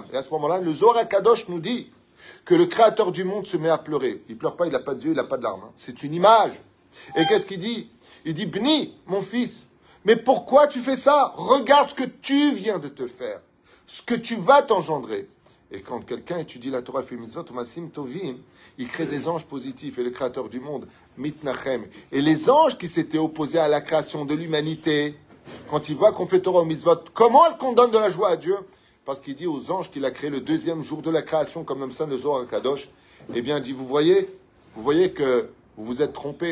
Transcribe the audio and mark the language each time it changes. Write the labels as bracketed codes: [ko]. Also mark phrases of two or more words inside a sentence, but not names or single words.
[fr] Et à ce moment-là, le Zohar HaKadosh nous dit que le créateur du monde se met à pleurer. Il ne pleure pas, il n'a pas de yeux, il n'a pas de larmes. Hein. C'est une image. Et qu'est-ce qu'il dit? Il dit, Bni, mon fils, mais pourquoi tu fais ça? Regarde ce que tu viens de te faire, ce que tu vas t'engendrer. Et quand quelqu'un étudie la Torah, fait mitzvot, [he] מעשים טובים, [fr] il crée des anges positifs. Et le créateur du monde, mitnachem. Et les anges qui s'étaient opposés à la création de l'humanité, quand ils voient qu'on fait Torah au mitzvot, comment est-ce qu'on donne de la joie à Dieu? Parce qu'il dit aux anges qu'il a créé le deuxième jour de la création, comme même ça, le Zohar HaKadosh. Eh bien, il dit, vous voyez que vous vous êtes trompés.